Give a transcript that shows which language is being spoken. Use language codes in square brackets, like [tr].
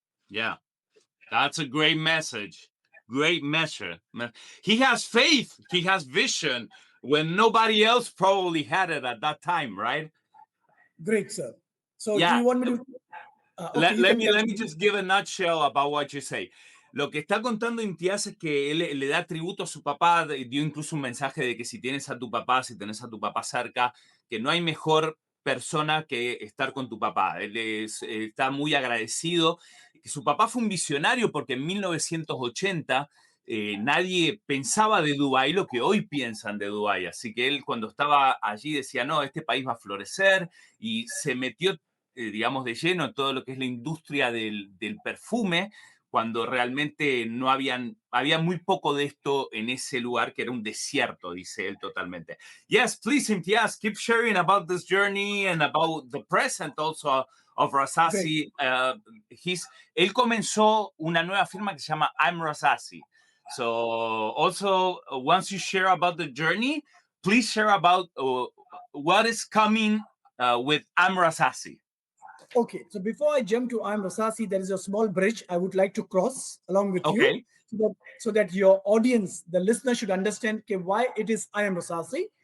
[en] Yeah. That's a great message. great measure. He has faith, he has vision when nobody else probably had it at that time, right? Great, sir. So do Yeah. you want me to? Okay, you can Let me continue. just give a nutshell about what you say. [es] Lo que está contando Imtiyaz es que él le da tributo a su papá, dio incluso un mensaje de que si tienes a tu papá, si tienes a tu papá cerca, que no hay mejor persona que estar con tu papá. Él está muy agradecido, que su papá fue un visionario porque en 1980 nadie pensaba de Dubái lo que hoy piensan de Dubái. Así que él cuando estaba allí decía, no, este país va a florecer y se metió digamos, de lleno en todo lo que es la industria del perfume, cuando realmente no había muy poco de esto en ese lugar, que era un desierto, dice él totalmente. [en] Yes, please, Imtiyaz, keep sharing about this journey and about the present also of Great. RASASI. [es] Él comenzó una nueva firma que se llama I Am Rasi. [en] So also, once you share about the journey, please share about what is coming with I Am Rasi. Okay, so before I jump to I Am Rasasi, there is a small bridge I would like to cross along with you, Okay. so that your audience, the listener, should understand, okay, why it is I Am Rasasi.